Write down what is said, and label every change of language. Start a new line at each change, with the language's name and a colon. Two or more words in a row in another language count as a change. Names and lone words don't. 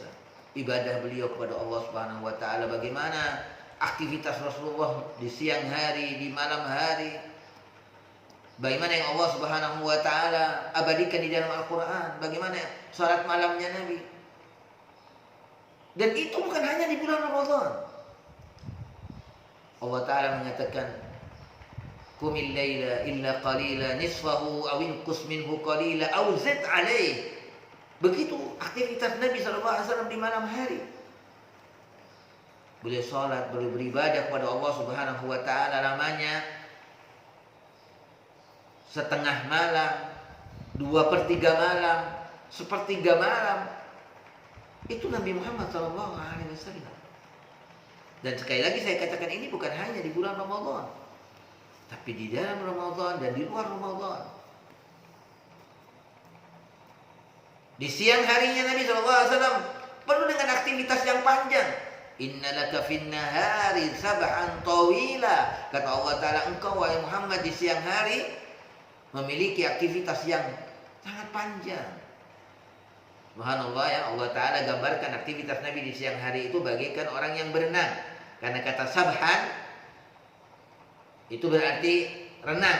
Indonesian: Ibadah beliau kepada Allah
Arabic: سبحانه وتعالى,
Indonesian: bagaimana aktivitas Rasulullah di siang hari, di malam hari. Bagaimana yang Allah
Arabic: سبحانه وتعالى
Indonesian: abadikan di dalam Al-Qur'an, bagaimana salat malamnya Nabi. Dan itu bukan hanya di bulan Ramadan. Allah Ta'ala mengatakan,
Arabic: قم الليل إلا قليلا نصفه أو انقص منه قليلا أو زد عليه.
Indonesian: Begitu aktivitas Nabi SAW di malam hari. Beliau salat, beliau beribadah kepada Allah
Arabic: سبحانه وتعالى
Indonesian: lamanya setengah malam, 2/3 malam, 1/3 malam. Itu Nabi Muhammad SAW. Dan sekali lagi saya katakan, ini bukan hanya di bulan Ramadan, tapi di dalam Ramadan dan di luar Ramadan. Di siang harinya Nabi SAW penuh dengan aktivitas yang panjang.
Arabic: إن لك في النهار سبحا طويلا.
Indonesian: Kata Allah Ta'ala, engkau wahai Muhammad di siang hari memiliki aktivitas yang sangat panjang. Subhanallah ya, Allah Ta'ala gambarkan aktivitas Nabi di siang hari itu bagaikan orang yang berenang. Karena kata sabhan itu berarti renang.